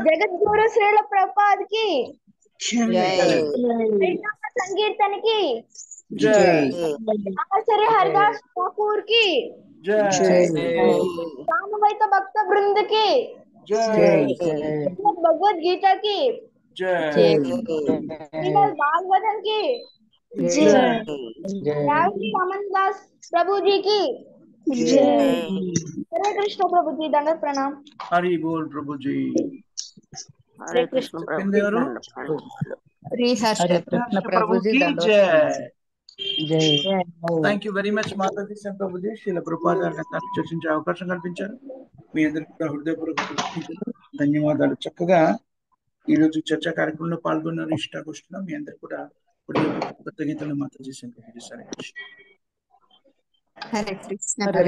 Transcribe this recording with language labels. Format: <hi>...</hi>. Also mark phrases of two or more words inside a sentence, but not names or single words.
<hi>जगद्गुरु श्रील प्रभुपाद की संकीर्तन की आचार्य हरिदास ठाकुर की रामवैत भक्त बृंद की भगवद् गीता की भागवतन की रमन दास प्रभु जी की हरे कृष्ण प्रभु जी, दंडवत प्रणाम। हरि बोल प्रभु जी। हरे कृष्ण प्रभु जी, प्रभु की जय।</hi> <en>Thank you very much మాతాజీ ప్రభుజీ.</en> <te>శ్రీల ప్రభుపాద గారు చర్చించే అవకాశం కల్పించారు. మీ అందరికీ కూడా హృదయపూర్వక ధన్యవాదాలు. చక్కగా ఈ రోజు చర్చా కార్యక్రమంలో పాల్గొన్నారు. ఇష్టాగోష్ఠిలో మీ అందరు కూడా హృదయపూర్వక కృతజ్ఞతలు మాతాజీ ప్రభుజీ. సరే</te> <sa>हरे कृष्ण</sa>